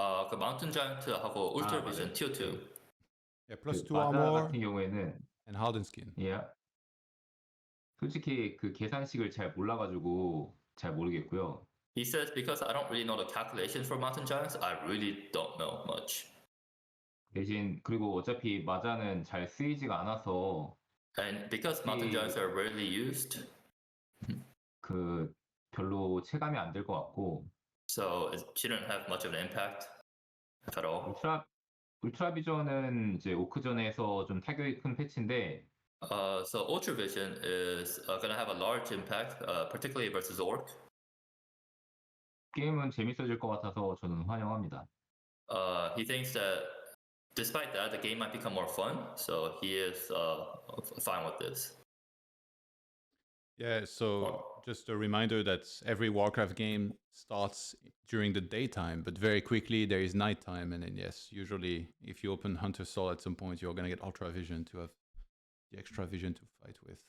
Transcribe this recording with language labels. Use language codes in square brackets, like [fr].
[ko] 그 마운틴 자이언트하고 울트라 비전 티어 2. [en] Yeah, +2 [ko] 그 마자 [en] armor [ko] 같은 경우에는 [en] and hardened skin. yeah. [ko] 솔직히 그 계산식을 잘 몰라가지고 잘 모르겠고요. [en] He says because I don't really know the calculations for Mountain Giants, I really don't know much. [ko] 대신 그리고 어차피 마자는 잘 쓰이지가 않아서 [en] And because mountain giants are rarely used, [ko] 그 별로 체감이 안 될 것 같고 [en] so it shouldn't have much of an impact if at all. [ko] 울트라 비전은 이제 오크전에서 좀 타격이 큰 패치인데 [en] So Ultra Vision is going to have a large impact, particularly versus Orc. [ko] 게임은 재밌어질 것 같아서 저는 환영합니다. [en] He thinks that despite that, the game might become more fun, so he is fine with this. Yeah, so just a reminder that every Warcraft game starts during the daytime, but very quickly there is nighttime, and then yes, usually if you open Hunter Soul at some point, you're gonna get Ultra Vision to have the extra vision to fight with.